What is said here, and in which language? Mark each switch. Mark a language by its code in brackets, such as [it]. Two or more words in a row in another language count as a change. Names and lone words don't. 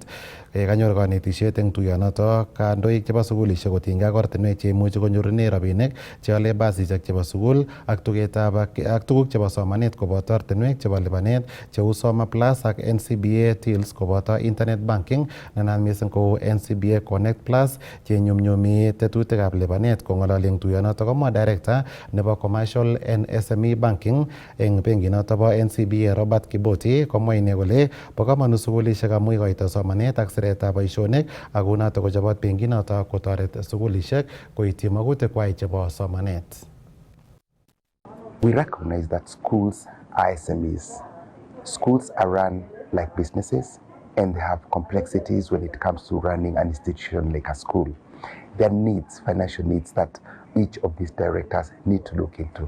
[kln] Kanyor kanetisiet eng tuyonoto kandoik chebo sukulishek kotinygei ak ortinwek cheimuchi konyorune rabinik cheole basishek chebo sukul ak tuguk chebo somanet koboto ortinwek chebo lipanet cheu Soma Plus ak NCBA Tills koboto [en] internet banking [kln] nenaat mising kou NCBA Connect Plus chenyumnyumi tetutikab lipanet. Kong'ololi eng tuyonoto komwa director nebo [en] commercial and SME banking [kln] eng benkinoto bo NCBA Robert Kiboti komwa ine kole bo komonut sukulishek amu ikoito somanet ak siretab boisionik ak kunoto kochobot benkinoto kotoret sukulishek koityi magutikwai chebo somanet. [en] We recognize that schools are SMEs. Schools are run like businesses and they have complexities when it comes to running an institution like a school. There are needs, financial needs that each of these directors need to look into.